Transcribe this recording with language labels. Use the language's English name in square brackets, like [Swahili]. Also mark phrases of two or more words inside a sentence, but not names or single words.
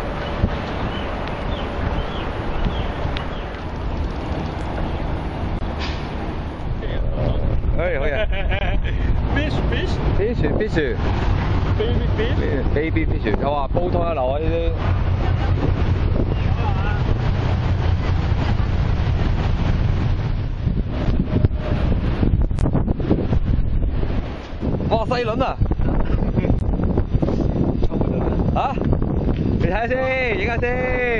[Cantonese] 哎，好嘢 [English] ！fish baby fish， [Cantonese] 我話煲湯一流啊呢啲。哇，細輪啊！嚇！你睇下先，影下先。